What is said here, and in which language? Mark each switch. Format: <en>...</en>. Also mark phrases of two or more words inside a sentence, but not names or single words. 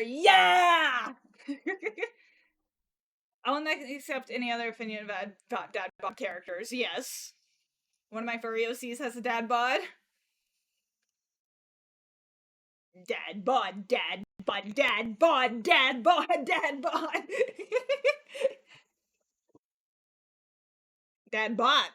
<en>Yeah! I will not accept any other opinion about dad bod characters. Yes. One of my furry OCs has a dad bod. Dad bod, dad bod, dad bod, dad bod, dad bod. Dad bod.</en>